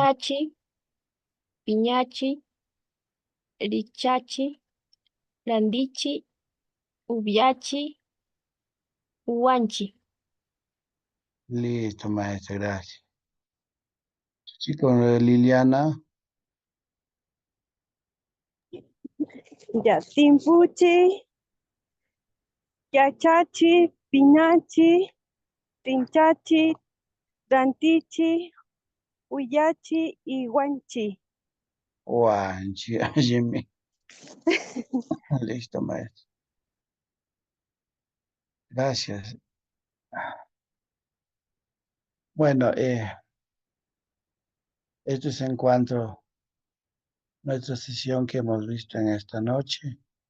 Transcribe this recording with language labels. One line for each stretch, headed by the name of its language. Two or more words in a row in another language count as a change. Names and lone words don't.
Quechua: Yachachi, Piñachi, Richachi, Randichi, Ubiachi, Huanchi.
Spanish: Listo, maestra, gracias. Chico, Liliana. Ya,
Quechua: Timpuchi, Yachachi, Pinachi, Tinchachi, Rantichi, Huillachi y Huanchi. Juanchi,
Spanish: Jimmy. Listo, maestra. Gracias. Bueno, esto es en cuanto a nuestra sesión que hemos visto en esta noche.